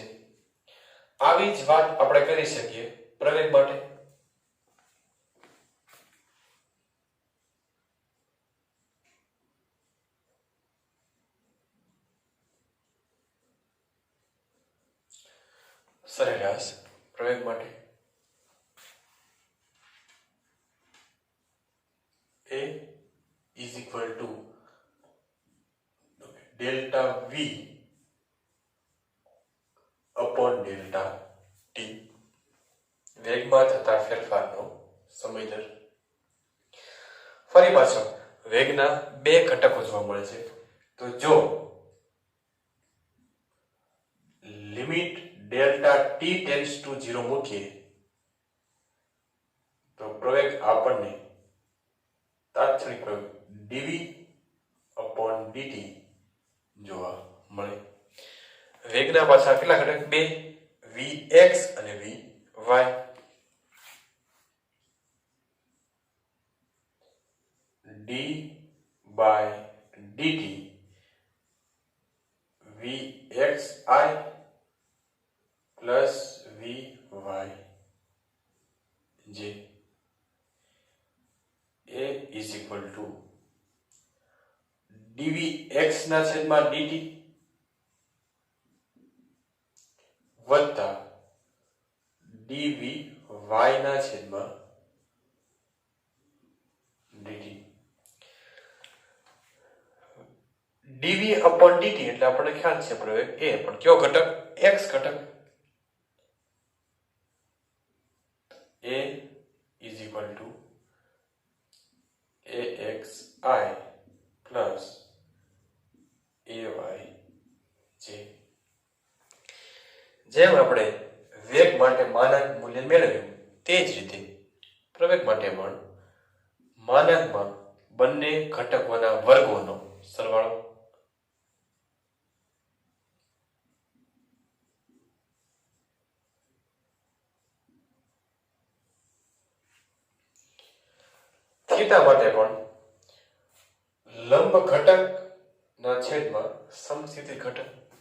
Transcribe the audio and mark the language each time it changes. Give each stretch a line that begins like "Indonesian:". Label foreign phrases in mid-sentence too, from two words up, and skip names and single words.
Gujarati: આવી જ વાત આપણે કરી શકીએ પ્રવેગ માટે. સરેરાશ પ્રવેગ માટે
English: A is equal to delta V upon delta t.
Gujarati: વેગમાં થતા ફેરફારનો સમય દર. ફરી પાછો વેગના બે ઘટકો જોવા મળે છે. તો જો
English: limit delta t tends to 0
Gujarati: મૂકીએ તો પ્રવેગ આપણને તાત્ક્ષણિક પ્રવેગ dv dt જોવા મળે. વેગના પાછા કેટલા ઘટક? બે, vx અને vy.
English: d by dt vxi plus vyj a is equal to
Gujarati: dvx ના છેદમાં dt વત્તા dvy ના છેદમાં dt. dv upon dt એટલે આપણને ખ્યાલ છે પ્રવેગ a, પણ કયો ઘટક? x ઘટક.
English: a is equal to axi plus ayj.
Gujarati: જેમ આપણે વેગ માટે માનાંક મૂલ્ય મેળવ્યું તે જ રીતે પ્રવેગ માટે પણ માનાંકમાં બંને ઘટકોના વર્ગોનો સરવાળો. થીટા માટે પણ લંબ ઘટક ના છેદમાં સમસ્થિતિ ઘટક.